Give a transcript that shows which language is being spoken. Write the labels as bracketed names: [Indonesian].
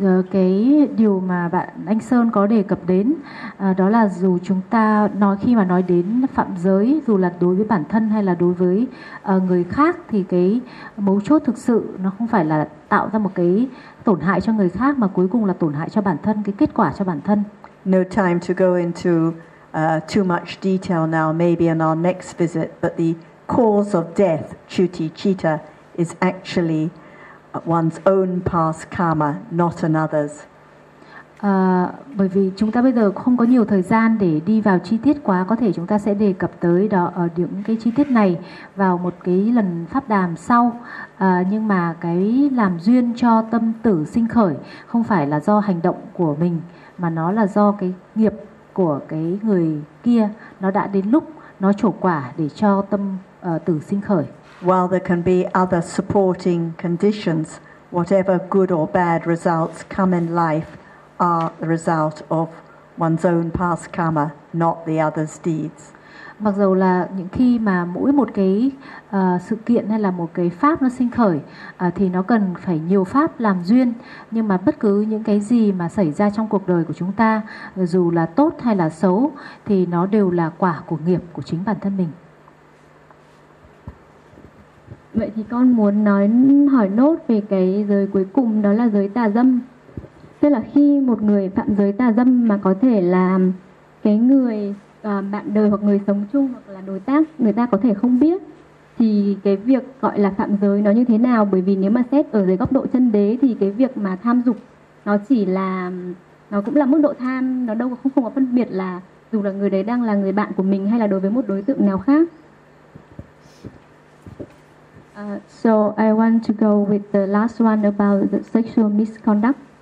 [Vietnamese] Cái điều mà bạn anh Sơn có đề cập đến đó là dù chúng ta nói khi mà nói đến phạm giới dù là đối với bản thân hay là đối với người khác thì cái mấu chốt thực sự nó không phải là tạo ra một cái tổn hại cho người khác mà cuối cùng là tổn hại cho bản thân, cái kết quả cho bản thân. [English] No time to go into too much detail now, maybe in our next visit, but the cause of death, chuti chitta, is actually one's own past karma, not another's. [Vietnamese] Bởi vì chúng ta bây giờ không có nhiều thời gian để đi vào chi tiết quá, có thể chúng ta sẽ đề cập tới đó ở những cái chi tiết này vào một cái lần pháp đàm sau. Nhưng mà cái làm duyên cho tâm tử sinh khởi không phải là do hành động của mình mà nó là do cái nghiệp của cái người kia, nó đã đến lúc nó trổ quả để cho tâm tử sinh khởi. [English] While there can be other supporting conditions, whatever good or bad results come in life are the result of one's own past karma, not the other's deeds. [Vietnamese] Mặc dù là những khi mà mỗi một cái sự kiện hay là một cái pháp nó sinh khởi thì nó cần phải nhiều pháp làm duyên, nhưng mà bất cứ những cái gì mà xảy ra trong cuộc đời của chúng ta, dù là tốt hay là xấu, thì nó đều là quả của nghiệp của chính bản thân mình. Vậy thì con muốn nói hỏi nốt về cái giới cuối cùng, đó là giới tà dâm. Tức là khi một người phạm giới tà dâm mà có thể là cái người bạn đời hoặc người sống chung hoặc là đối tác người ta có thể không biết, thì cái việc gọi là phạm giới nó như thế nào? Bởi vì nếu mà xét ở dưới góc độ chân đế thì cái việc mà tham dục nó chỉ là, nó cũng là mức độ tham, nó đâu không, không có phân biệt là dù là người đấy đang là người bạn của mình hay là đối với một đối tượng nào khác. [English] So I want to go with the last one about the sexual misconduct.